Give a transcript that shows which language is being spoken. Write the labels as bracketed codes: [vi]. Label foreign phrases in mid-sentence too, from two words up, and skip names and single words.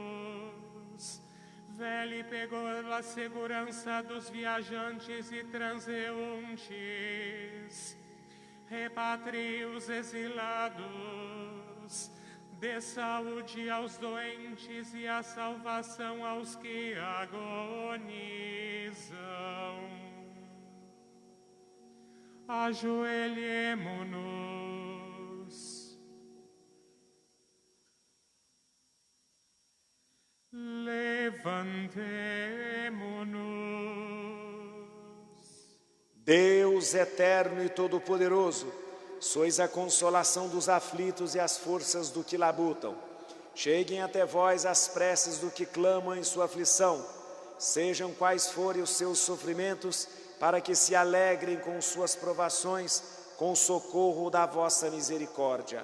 [pt] vele pela segurança dos viajantes e transeuntes, repatrie os exilados, dê saúde aos doentes e a salvação aos que agonizam. Ajoelhemo-nos. Levantemo-nos. Deus eterno e todo-poderoso, sois a consolação dos aflitos e as forças do que labutam. Cheguem até vós as preces do que clamam em sua aflição. Sejam quais forem os seus sofrimentos, para que se alegrem com suas provações, com o socorro da vossa misericórdia.